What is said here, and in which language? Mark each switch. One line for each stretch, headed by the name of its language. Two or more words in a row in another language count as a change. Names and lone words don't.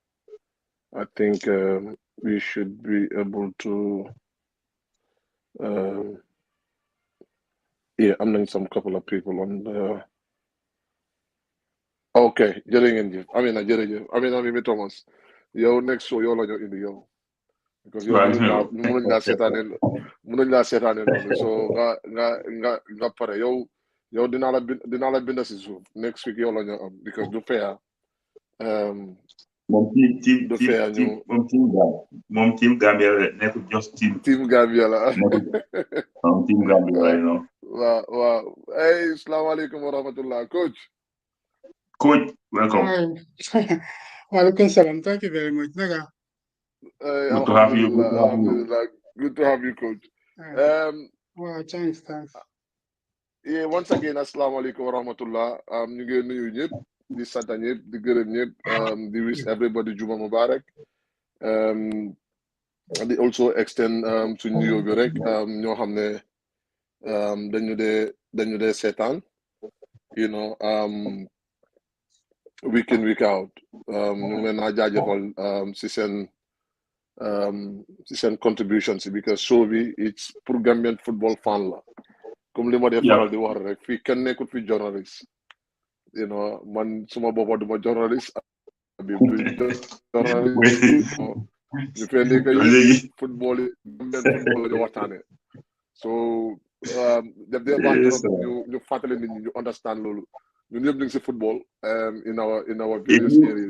English: I think we should be able to yeah,
Wolof: am nañ
English: some couple of people on the okay,
Wolof: jërë ngeen jëf Amina jërëjëf Amina Mimi Thomas yow
English: next show
Wolof: yow la ñu indi yow because yow mënuñ laa seetaane noonu so nga pare yow dinaa la bind si suuf
English: next week
Wolof: yow la ñu am because du fair moom team Gambia la nekkul just team Gambia la
English: team Gambia right now. Wow.
Arabic: Hey, assalamu alaikum wa rahmatullah.
English: Coach, welcome.
Arabic: Walaikum salam.
English: Thank you very much. Naga. Good to have you. Good to have you, Coach. Wow, thanks. Yeah, once again,
Arabic: assalamu alaikum wa rahmatullah.
Wolof: Ñu ngi nuyu ñëpp di sant ñëpp di gërëm ñëpp di
English: wish everybody
Arabic: Juma Mubarak.
Wolof: Di
English: also extend to
Wolof: nuyoo bi rek ñoo xam ne dañu dee seetaan
English: you know week in week out
Wolof: ñu ngi leen naa jaajëfal si seen contribution si because show bi it's pour
English: Gambian football fan
Wolof: la comme li ma dee faral di wax rek fii kenn nekkul fi journaliste
English: you know
Wolof: man suma boppa duma journaliste bi journaliste ñu fee nekk yëpp football yi
English: Gambian football
Wolof: la ñu waxtaane so def dee baax ñu fàttali nit ñi ñu understand loolu ñun ñëpp ñu ngi si football
English: in our various areas.